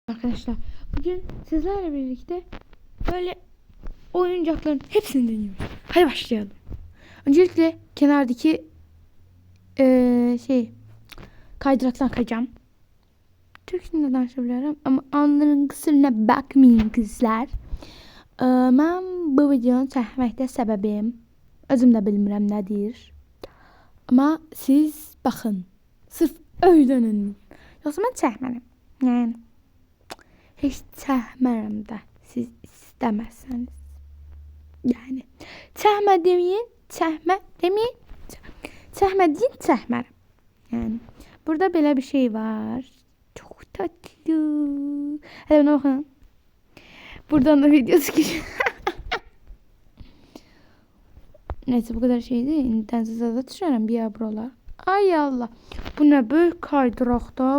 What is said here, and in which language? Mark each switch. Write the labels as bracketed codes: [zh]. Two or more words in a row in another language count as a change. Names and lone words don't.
[tr] Arkadaşlar bugün sizlerle birlikte böyle oyuncakların hepsini deniyoruz. Hadi başlayalım. Öncelikle kenardaki kaydıraktan kayacağım. Türkçe danışabilirim ama onların kısırına bakmayın kızlar. [az] Ben bu videonu çəkməkdə səbəbim özüm də bilmirəm nədir. [tr] Ama siz bakın. Sırf öğrenin. [az] Yoksa ben çəkmərəm. Yani hiç çəkmərəm də siz istəməsəniz. Yani çəkmə deməyin, çəkmə deməyin. Çəkmə deyin, çəkmərəm. Yani burada belə bir şey var. [tr] Çok tatlı. Hadi buna bakın. Buradan da video çıkıyor. Neyse bu kadar şey değil. İntensizada düşerim bir ya buralar. Ay Allah. Bu ne büyük kaydırak da.